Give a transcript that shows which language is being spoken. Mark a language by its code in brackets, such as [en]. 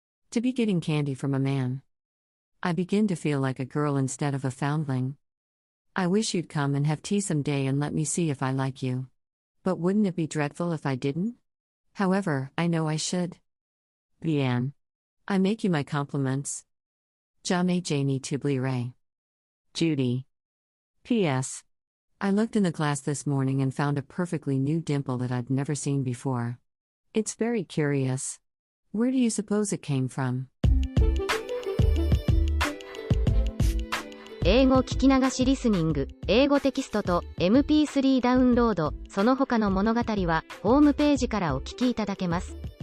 [en] To be getting candy from a man. I begin to feel like a girl instead of a foundling. I wish you'd come and have tea someday and let me see if I like you. But wouldn't it be dreadful if I didn't? However, I know I should. [fr] Bien. [en] I make you my compliments. [fr] Jamais je n'y t'oublierai. [en] Judy. P.S. I looked in the glass this morning and found a perfectly new dimple that I'd never seen before. It's very curious. Where do you suppose it came from? [ja] 英語聞き流しリスニング、英語テキストと MP3 ダウンロード、その他の物語はホームページからお聞きいただけます。